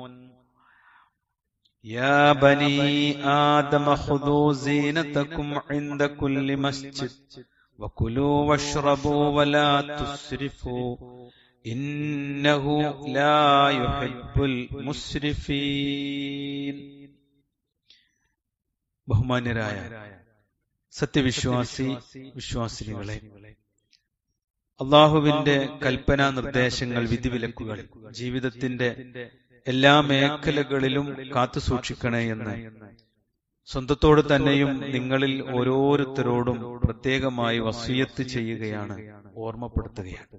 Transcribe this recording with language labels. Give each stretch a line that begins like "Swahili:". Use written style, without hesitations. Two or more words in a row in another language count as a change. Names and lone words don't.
Arabic: يا بني آدم خذوا زينتكم عند كل مسجد وكلوا واشربوا ولا تسرفوا إنه لا يحب المسرفين.
Malayalam: ബഹുമാന്യരായ വിശ്വാസിനികളെ, അള്ളാഹുവിന്റെ കൽപ്പനാ നിർദ്ദേശങ്ങൾ, വിധിവിലക്കുകൾ ജീവിതത്തിന്റെ എല്ലാ മേഖലകളിലും കാത്തുസൂക്ഷിക്കണേ എന്ന് സ്വന്തത്തോട് തന്നെയും നിങ്ങളിൽ ഓരോരുത്തരോടും പ്രത്യേകമായി വസിയത്ത് ചെയ്യുകയാണ്, ഓർമ്മപ്പെടുത്തുകയാണ്.